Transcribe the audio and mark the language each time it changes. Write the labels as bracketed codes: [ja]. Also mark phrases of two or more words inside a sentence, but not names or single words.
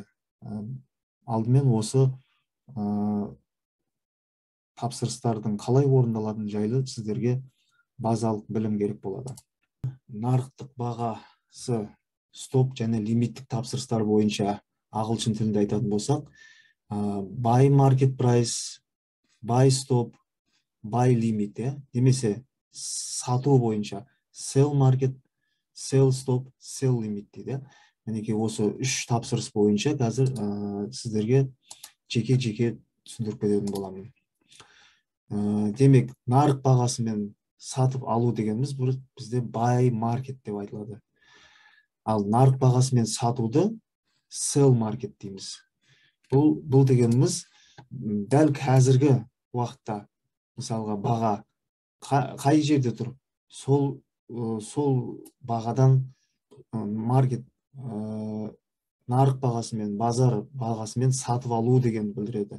[kk] Алдымен осы тапсырыстардың қалай орындалатын жайлы сіздерге базалық білім керек болады. Нарықтық бағасы, стоп және лимиттік тапсырыстар бойынша ағылшын тілінде айтатын болсақ, [en] buy market price, buy stop, buy limit, [kk] немесе сату бойынша [en] sell market, sell stop, sell limit [kk] дейді. Мінекей осы 3 тапсырыс бойынша қазір сіздерге жеке-жеке түсіндіріп кететін боламын. Демек, нарық бағасымен сатып алу дегеніміз бізде [en] buy market [kk] деп айтылады. Ал нарық бағасымен сатуды [en] sell market [kk] дейміз. Бұл дегеніміз дәл қазіргі уақытта мысалға баға қай жерде тұр? Сол бағадан маркет нарық бағасымен, базар бағасымен сатып алу деген білдіреді.